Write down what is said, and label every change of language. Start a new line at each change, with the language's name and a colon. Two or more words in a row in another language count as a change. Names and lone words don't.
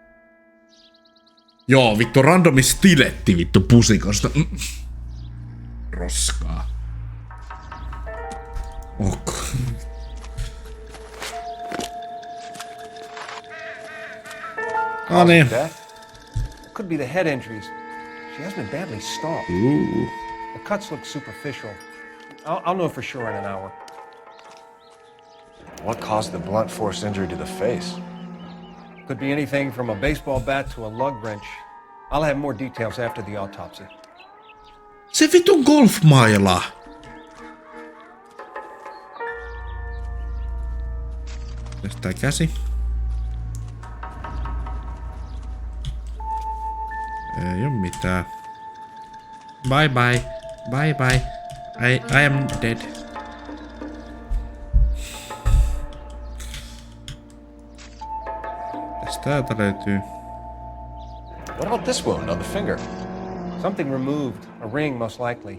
Finnish: Joo, vittu randomi stiletti vittu pusikosta. Roskaa. Ok. No niin.
English: Could be the head injuries. She has been badly stalked. Ooh. The cuts look superficial. I'll know for sure in an hour. What caused the blunt force injury to the face? Could be anything from a baseball bat to a lug wrench. I'll have more details after the autopsy.
Finnish: Se vitun golfmaila. Tästä käsi. Ei oo mitään.
English: Bye bye. Bye bye. I am dead.
Finnish: Tästä täältä löytyy.
English: What about this wound on the finger? Something removed. A ring, most likely.